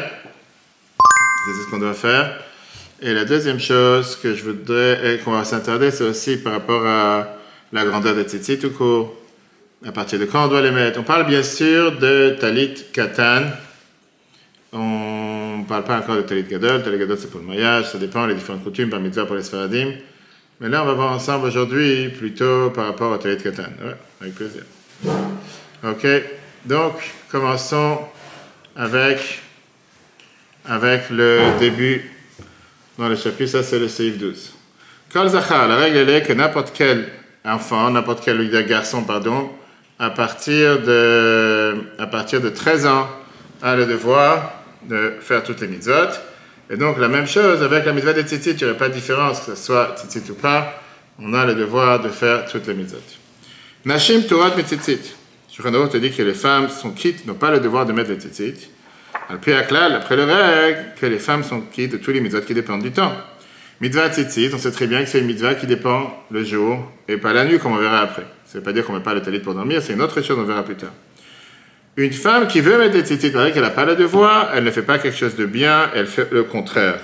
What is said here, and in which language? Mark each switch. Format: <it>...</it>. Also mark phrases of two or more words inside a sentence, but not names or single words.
<fr>C'est ce qu'on doit faire. Et la deuxième chose que je voudrais et qu'on va s'attarder, c'est aussi par rapport à la grandeur des tzitzit tout court. À partir de quand on doit les mettre? On parle bien sûr de</fr> <he>טלית קטן.</he> <fr>On ne parle pas encore de</fr> <he>טלית גדול. טלית גדול,</he> <fr>c'est pour le mariage. Ça dépend des différentes coutumes par mitzvah pour les sfaradim. Mais là, on va voir ensemble aujourd'hui plutôt par rapport au</fr> <he>טלית קטן.</he> <fr>Ouais, avec plaisir. Ok. Donc, commençons avec le début dans le chapitre. Ça, c'est le Seif 12.</fr> <he>כל זכר,</he> <fr>la règle elle est que n'importe quel enfant, n'importe quel garçon, à partir de 13 ans, a le devoir de faire toutes les mitzvot. Et donc, la même chose avec la mitzvah des tzitzit, il n'y aurait pas de différence, que ce soit tzitzit ou pas, on a le devoir de faire toutes les mitzvot.</fr> <he>נשים תורה מציצית.</he> <fr>Shulchan Aruch te dit que les femmes sont quittes, n'ont pas le devoir de mettre les tzitzit.</fr> <he>על פי הכלל,</he> <fr>après le règle, que les femmes sont quittes de tous les mitzvot qui dépendent du temps.</fr> <he>מצוות ציצית,</he> <fr>on sait très bien que c'est une mitzvah qui dépend le jour et pas la nuit, comme on verra après. Ça ne veut pas dire qu'on ne met pas le talit pour dormir, c'est une autre chose, on verra plus tard. Une femme qui veut mettre des tzitzit, pareil qu'elle n'a pas le devoir, elle ne fait pas quelque chose de bien, elle fait le contraire.</fr>